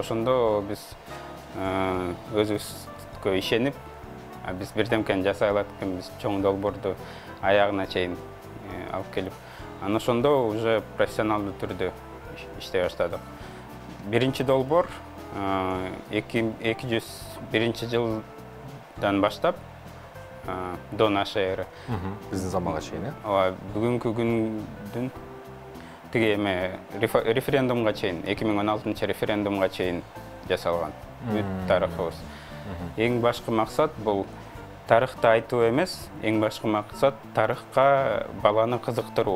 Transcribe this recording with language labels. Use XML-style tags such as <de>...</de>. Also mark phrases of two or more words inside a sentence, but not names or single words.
<ky>Ошондо биз өзүбүзгө ишенип, биз бирдемкени жасай алат экенбиз, чоң долбоорду аягына чейин алып келип. Анан ошондо уже профессионалдуу түрдө иштей баштадык. Биринчи долбоор 201-жылдан баштап</ky> <ru>до нашей эры.</ru> <ky>Биздин заманга чейин, Ооба, бүгүнкү күндүн тиги эме референдумга чейин, 2016 референдумга чейин жасалган бүт тарыхыбыз. Эң башкы максат бул тарыхты айтуу эмес, эң башкы максат тарыхка баланы кызыктыруу.</ky>